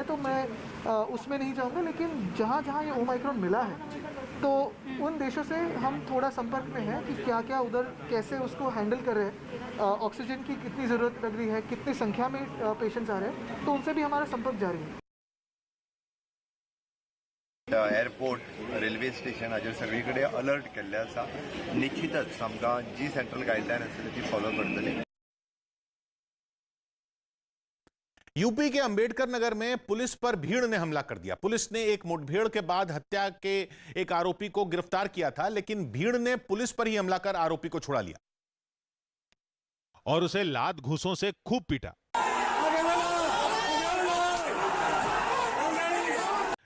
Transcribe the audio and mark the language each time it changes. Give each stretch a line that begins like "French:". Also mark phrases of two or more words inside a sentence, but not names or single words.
Hindi: तो मैं उसमें नहीं जाऊँगा, लेकिन जहाँ जहाँ ये ओमाइक्रॉन मिला है तो उन देशों से हम थोड़ा संपर्क में हैं कि क्या क्या उधर कैसे उसको हैंडल कर रहे हैं, ऑक्सीजन की कितनी ज़रूरत लग रही है, कितनी संख्या में पेशेंट्स आ रहे हैं, तो उनसे भी हमारा संपर्क जारी है।
Konkani: एअरपोर्ट, रेल्वे स्टेशन हाजेर सगळीकडे अलर्ट केल्ले आसा। निश्चितच आमकां जी
English: central guideline
Konkani: आसा ती फॉलो करतली।
Hindi: यूपी के अंबेडकर नगर में पुलिस पर भीड़ ने हमला कर दिया। पुलिस ने एक मुठभेड़ के बाद हत्या के एक आरोपी को गिरफ्तार किया था, लेकिन भीड़ ने पुलिस पर ही हमला कर आरोपी को छुड़ा लिया और उसे लात घूंसों से खूब पीटा।